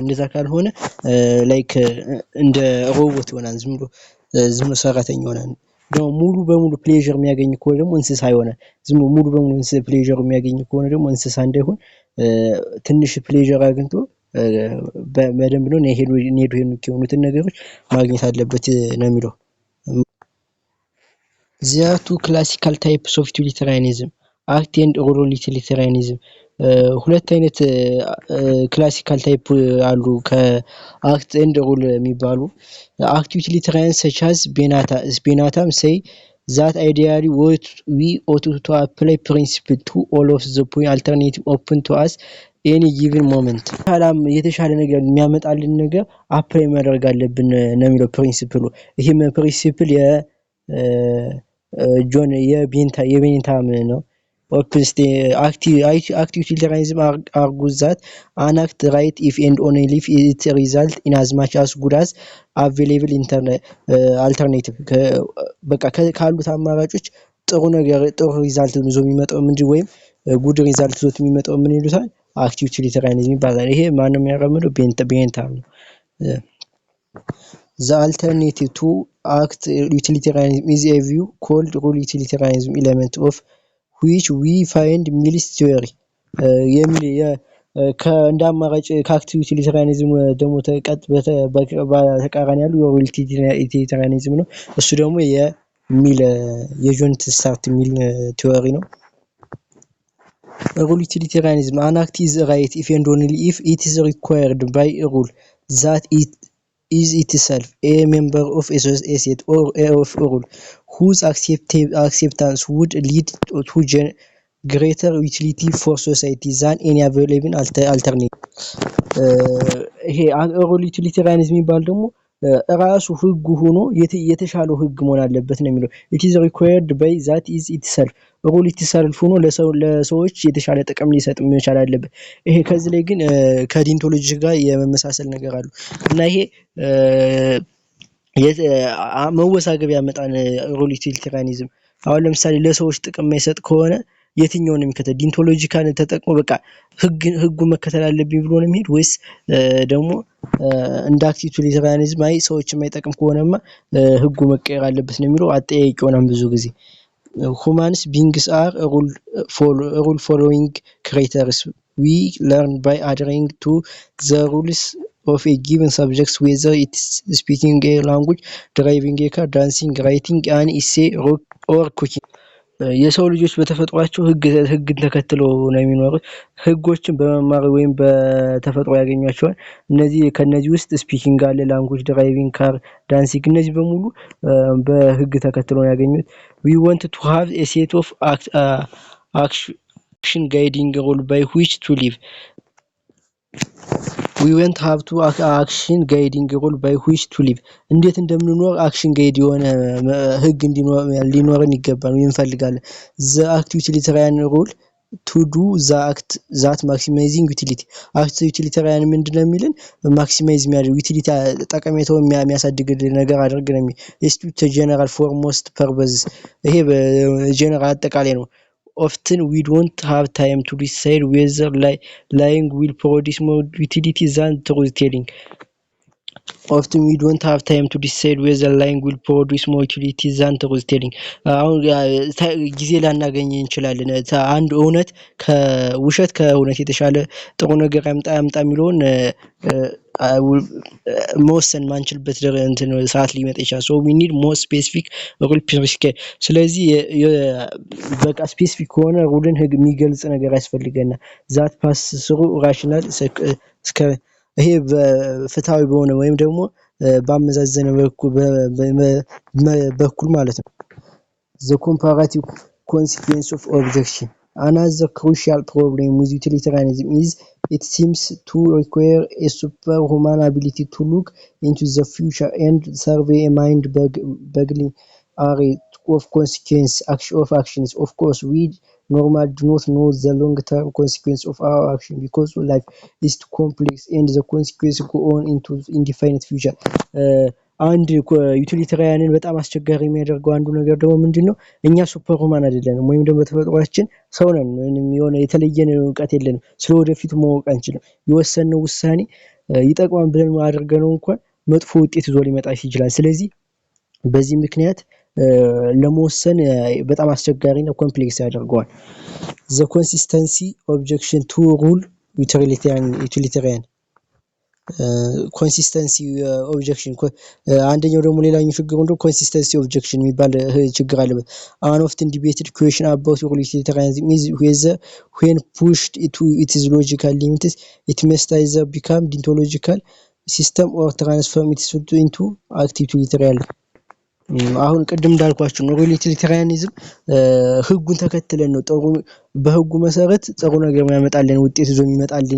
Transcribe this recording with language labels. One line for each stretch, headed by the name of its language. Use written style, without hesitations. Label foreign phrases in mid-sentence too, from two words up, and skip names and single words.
Amharic: እንደዛ ካልሆነ ላይክ እንደ ሮቦት ይሆናል፣ ዝም ብሎ ሰራተኛ ይሆናል። ደግሞ ሙሉ በሙሉ ፕሌዠር የሚያገኝ ከሆነ ደግሞ እንስሳ ይሆናል። ዝም ሙሉ በሙሉ ፕሌዠር የሚያገኝ ከሆነ ደግሞ እንስሳ እንዳይሆን ትንሽ ፕሌዠር አግኝቶ በደንብ ነው ሄዶ የሆኑትን ነገሮች ማግኘት አለበት ነው የሚለው።
English: There are two classical types of utilitarianism, act and rule utilitarianism.
Amharic: ሁለት አይነት ክላሲካል ታይፕ አሉ
English: act and rule
Amharic: የሚባሉ።
English: act utilitarian such as ቤናታም say that ideally what we ought to apply principle to all of the point alternative open to us any given moment
Amharic: የተሻለ ነገር የሚያመጣልን ነገር አፕላይ ማድረግ አለብን ነው የሚለው ፕሪንሲፕሉ። ይሄም ፕሪንሲፕል ጆን የቤንታም ነው።
English: active utilitarianism argues that an act right if and only if it result in as much as good as available alternative
Amharic: በቃ ካሉት አማራጮች ጥሩ ነገር ጥሩ ሪዛልት ይዞ የሚመጣው ምንድን ወይም ጉድ ሪዛልት ይዞ የሚመጣው ምን ይሉታል?
English: active utilitarianism
Amharic: ይባላል። ይሄ ማንም ያራምደው ቤንታም ነው።
English: The alternative to act utilitarianism is a view called rule utilitarianism, element of which we find Mill's theory.
Amharic: እንደ አማራጭ
English: act utilitarianism
Amharic: ደግሞ በተቃራኒ ያሉ
English: rule utilitarianism
Amharic: ነው። እሱ ደግሞ የሚል የጆን ስታርት የሚል ቲዎሪ ነው።
English: Rule utilitarianism: an act is right if and only if it is required by a rule that it is itself a member of a set or of a rule whose acceptance would lead to greater utility for society than any available alternative.
Amharic: ይሄ
English: rule utilitarianism
Amharic: የሚባል ደግሞ ራሱ ህግ ሆኖ የተሻለው ህግ መሆን አለበት ነው የሚለው።
English: it is required by that is itself rule itself
Amharic: ሆኖ ለሰዎች የተሻለ ጥቅም ሊሰጥ መቻል አለበት። ይሄ ከዚህ ላይ ግን ከዲንቶሎጂ ጋር የመመሳሰል ነገር አሉ እና ይሄ መወሳገብ ያመጣን
English: rule utilitarianism።
Amharic: አሁን ለምሳሌ ለሰዎች ጥቅም የማይሰጥ ከሆነ የትኛውን ነው የሚከተል? ዲንቶሎጂካል ተጠቅሞ በቃ ህጉ መከተል አለብኝ ብሎ ነው የሚሄድ ወይስ ደግሞ እንደ
English: act utilitarianism
Amharic: አይ ሰዎች የማይጠቅም ከሆነማ ህጉ መቀየር አለበት ነው የሚለው። አጠያያቂ ሆናም ብዙ ጊዜ
English: humans beings are rule following creatures. We learn by adhering to the rules of a given subject, whether it's speaking a language, driving a car, dancing, writing an essay, or cooking.
Amharic: የሰው ልጆች በተፈጥሯቸው ህግን ተከትለው ነው የሚኖሩት። ህጎችን በመማር ወይም በተፈጥሮ ያገኟቸዋል። ከነዚህ ውስጥ ስፒኪንግ አለ፣ ላንጉጅ፣ ድራይቪንግ፣ ካር፣ ዳንሲንግ እነዚህ በሙሉ በህግ ተከትለው ነው ያገኙት።
English: we want to have a set of action guiding rule by which to live. we want to have to action guiding rule by which to live.
Amharic: እንዴት እንደምንኖር አክሽን ጋይድ የሆነ ህግ ሊኖረን ይገባል ወይ እንፈልጋለን።
English: the act utilitarian rule to do the act that maximizing utility. act utilitarian
Amharic: ምንድነው የሚልን ማክሲማይዝ የሚያደርግ ዩቲሊቲ ጠቀሜታውን የሚያሳድግልን ነገር አድርግ ነው የሚል
English: institute general for most purpose።
Amharic: ይሄ በጀነራል አጠቃላይ ነው።
English: often we don't have time to decide whether lying will produce more utility than truth telling. often we don't have time to decide whether lying will produce more utility than truth telling.
Amharic: አሁን ጊዜ ላናገኝ እንችላለን አንድ እውነት ከውሸት ከእውነት የተሻለ ጥሩ ነገር ያምጣ የሚለውን መወሰን ማንችልበት ሰዓት ሊመጣ ይችላል።
English: so we need more specific rule prescribe.
Amharic: ስለዚህ በቃ ስፔሲፊክ ከሆነ ሩልን ህግ የሚገልጽ ነገር ያስፈልገናል።
English: that pass through rational
Amharic: ይሄ በፍትሃዊ በሆነ ወይም ደግሞ ባመዛዘነ በኩል ማለት ነው።
English: the comparative consequence of objection: another crucial problem with utilitarianism is it seems to require a superhuman ability to look into the future and survey a mind-boggling array of consequences of actions. Of course, we normally do not know the long-term consequence of our action because life is too complex and the consequences go on into indefinite future.
Amharic: አንድ ዩቲሊታሪያንን በጣም አስቸጋሪ የሚያደርገው አንዱ ነገር ደግሞ ምንድነው? እኛ ሱፐርሁማን አይደለንም ወይም ደግሞ በተፈጥሯችን ሰው ነን። ምንም የሆነ የተለየ እውቀት የለንም። ስለወደፊቱ ማወቅ አንችልም። የወሰነው ውሳኔ ይጠቅማል ብለን አድርገነው እንኳን መጥፎ ውጤት ይዞ ሊመጣ ይችላል። ስለዚህ በዚህ ምክንያት ለመወሰን በጣም አስቸጋሪና ኮምፕሌክስ
English: ያደርገዋል። the consistency objection to rule utilitarian
Amharic: ኮንሲስተንሲ ኦብጀክሽን አንደኛው ደግሞ ሌላኛው ችግር እንደው ኮንሲስተንሲ ኦብጀክሽን የሚባል ችግር አለበት።
English: an often debated question about utilitarianism is whether when pushed to its logical limits it must either become deontological system or transform it into active utilitarianism.
Amharic: አሁን ቅድም እንዳልኳችሁ ነው ዩቲሊታሪያኒዝም ህጉን ተከትለን ነው በህጉ መሰረት ጥሩ ነገር ያመጣልን ውጤት ይዞ የሚመጣልን